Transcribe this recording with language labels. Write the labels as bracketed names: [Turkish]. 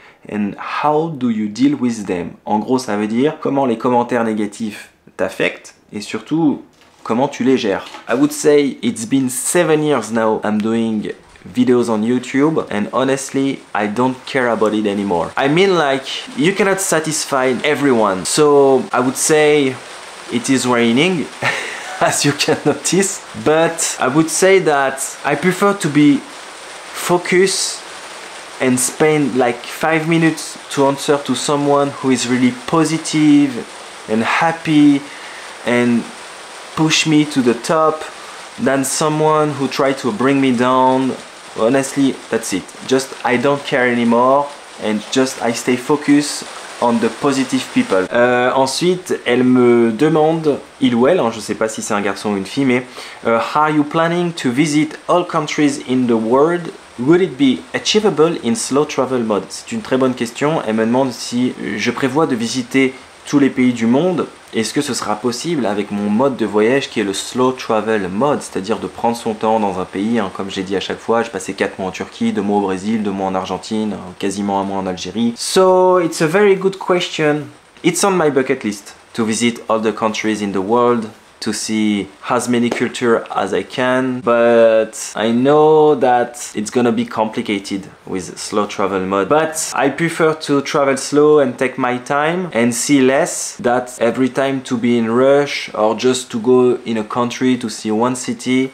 [English] And how do you deal with them? [French] En gros, ça veut dire comment les commentaires négatifs t'affectent et surtout comment tu les gères. [English] I would say it's been 7 years now I'm doing videos on YouTube and honestly I don't care about it anymore. I mean, like, you cannot satisfy everyone, so I would say it is raining as you can notice, but I would say that I prefer to be focused and spend like 5 minutes to answer to someone who is really positive and happy and push me to the top than someone who tried to bring me down. Honestly, that's it. Just I don't care anymore and just I stay focused on the positive people. [French] Ensuite, elle me demande, il ou elle, hein, je sais pas si c'est un garçon ou une fille, mais [English] are you planning to visit all countries in the world? Would it be achievable in slow travel mode? [French] C'est une très bonne question. Elle me demande si je prévois de visiter tous les pays du monde. Est-ce que ce sera possible avec mon mode de voyage qui est le slow travel mode, c'est-à-dire de prendre son temps dans un pays, hein, comme j'ai dit à chaque fois, j'ai passé 4 mois en Turquie, 2 mois au Brésil, 2 mois en Argentine, quasiment 1 mois en Algérie. [English] So it's a very good question. It's on my bucket list to visit all the countries in the world, to see as many culture as I can, but I know that it's gonna be complicated with slow travel mode. But I prefer to travel slow and take my time and see less, that every time to be in rush or just to go in a country to see one city.